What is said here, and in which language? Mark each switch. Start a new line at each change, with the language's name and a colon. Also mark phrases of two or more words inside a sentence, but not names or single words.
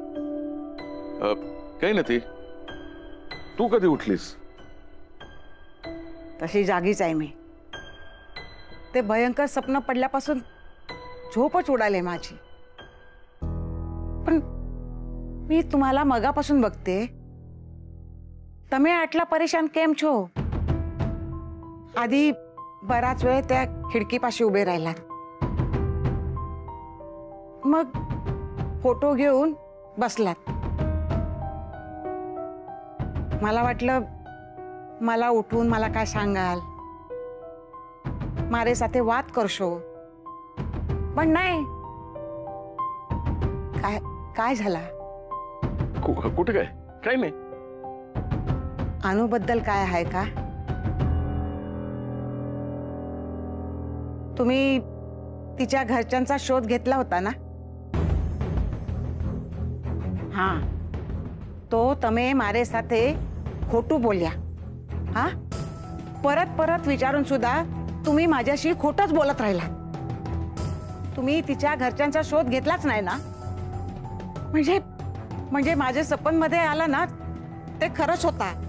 Marathi: काही नाही. तू कधी उठलीस? तशी जागीच आहे मी. ते भयंकर स्वप्न पडल्यापासून झोपच उडाले माझी. पण मी तुम्हाला मगापासून बघते.
Gujarati: તમે આટલા પરેશાન કેમ છો?
Marathi: आधी बराच वेळ त्या खिडकीपाशी उभे राहिलात. मग फोटो घेऊन बसलात. मला वाटलं मला उठून मला काय सांगाल,
Gujarati: મારે સાથે વાદ કરશો.
Marathi: पण नाही. काय काय झाला? कुठे काय? काही नाही. अनुबद्दल काय आहे का? तुम्ही तिच्या घरच्यांचा शोध घेतला होता ना?
Gujarati: હાં, તો તમે મારે સાથે ખોટું બોલ્યા.
Marathi: हा, परत परत विचारून सुद्धा तुम्ही माझ्याशी खोटच बोलत राहिला. तुम्ही तिच्या घरच्यांचा शोध घेतलाच नाही ना? म्हणजे माझे सपन मध्ये आला ना ते खरंच होता.